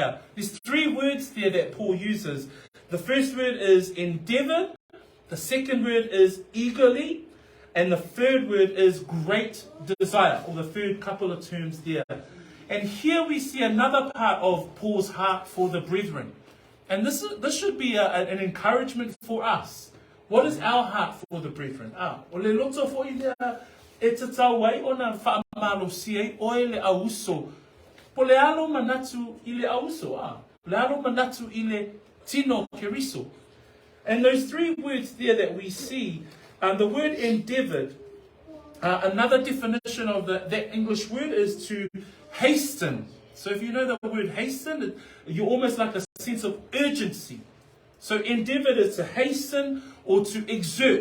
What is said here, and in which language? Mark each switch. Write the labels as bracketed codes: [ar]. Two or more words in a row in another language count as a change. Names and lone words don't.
[en] There's three words there that Paul uses. The first word is endeavored, the second word is eagerly, and the third word is great desire, or the third couple of terms there. And here we see another part of Paul's heart for the brethren. And this should be an encouragement for us. What is our heart for the brethren? [sm] O le loto fo I le e tatau ai ona whaamalosia o le auso. Po le alo manatu I le auso. Le alo manatu I le tino keriso. [en] And those three words there that we see, the word endeavored, another definition of that English word is to hasten. So if you know the word hasten, you're almost like a sense of urgency. So endeavored is to hasten or to exert.